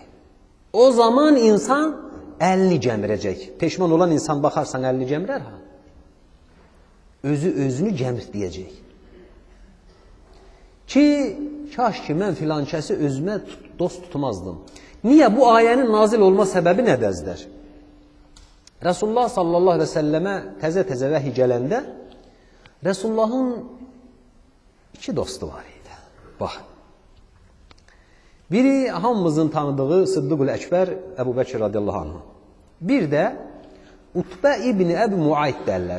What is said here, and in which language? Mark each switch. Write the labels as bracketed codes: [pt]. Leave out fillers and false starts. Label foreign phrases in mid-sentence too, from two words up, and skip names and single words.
[az] O zaman insan əlini gəmirəcək. Peşman olan insan baxarsan əlini gəmirər ha? Özünü gəmirtləyəcək. Ki, kaş ki mən filan kəsi özümə dost tutmazdım. Niyə? Bu ayənin nazil olma səbəbi nədəzdir? Resulullah [ar] صلى الله عليه وسلم [az] təzə vəhiy gələndə Resulullahın iki dostu var idi. Bax. Biri hamımızın tanıdığı Sıddıqul Əkbər Əbu Bəkir [ar] رضي الله عنه. [az] Bir də Utbə İbni Əbi Muayt derlər.